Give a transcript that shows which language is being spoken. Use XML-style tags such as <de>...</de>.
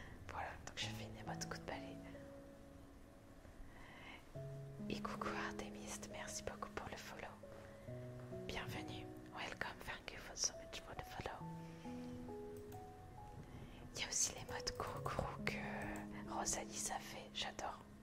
<fr>Voilà, donc je fais une émote coup de balai. Et coucou Artemist, merci beaucoup pour le follow.</fr> <en>Bienvenue, welcome, thank you so much for the follow.</en> <fr>Il y a aussi l'émote courou que Rosalie ça fait, j'adore.</fr>